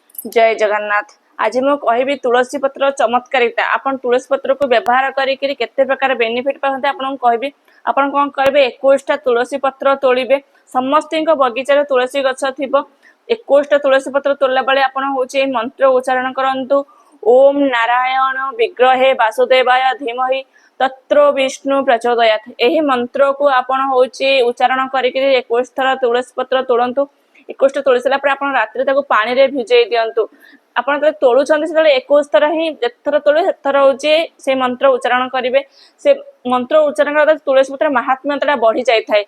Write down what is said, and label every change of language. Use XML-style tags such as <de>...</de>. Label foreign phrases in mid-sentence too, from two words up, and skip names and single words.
<or>ଜୟ ଜଗନ୍ନାଥ। ଆଜି ମୁଁ କହିବି ତୁଳସୀ ପତ୍ର ଚମତ୍କାରିତା। ଆପଣ ତୁଳସୀ ପତ୍ର କୁ ବ୍ୟବହାର କରିକରି କେତେ ପ୍ରକାର ବେନିଫିଟ ପାଉଛନ୍ତି ଆପଣଙ୍କୁ କହିବି। ଆପଣ କଣ କରିବେ 21ଟା ତୁଳସୀ ପତ୍ର ତୋଳିବେ। ସମସ୍ତଙ୍କ ବଗିଚାରେ ତୁଳସୀ ଗଛ ଥିବ। 21ଟା ତୁଳସୀ ପତ୍ର ତୋଳିଲା ବେଳେ ଆପଣ ଏହି ମନ୍ତ୍ର ଉଚ୍ଚାରଣ କରନ୍ତୁ।</or> <sa>ओम नारायण विग्रहे वासुदेवाय धीमहि तत्रो विष्णु प्रचोदयात्।</sa> <or>ଏହି ମନ୍ତ୍ର କୁ ଆପଣ ଏହି ଉଚ୍ଚାରଣ କରିକରି 21 ଥର ତୁଳସୀ ପତ୍ର ତୋଳନ୍ତୁ। 21ଟା ତୋଳି ସାରିବା ପରେ ଆପଣ ରାତ୍ରି ତାକୁ ପାଣି ରେ ଭିଜେଇ ଦିଅନ୍ତୁ। ଆପଣ ଯେତେ ତୋଳୁଛନ୍ତି ସେତେ 21 ଥର ହିଁ ଯେଉଁଥର ତୋଳେ ସେଥର ଏହି ସେ ମନ୍ତ୍ର ଉଚ୍ଚାରଣ କରିବେ। ସେ ମନ୍ତ୍ର ଉଚ୍ଚାରଣ କରିବା ତୁଳସୀ ପତ୍ର ମାହାତ୍ମ୍ୟତା ବଢ଼ି ଯାଇ ଥାଏ।</or>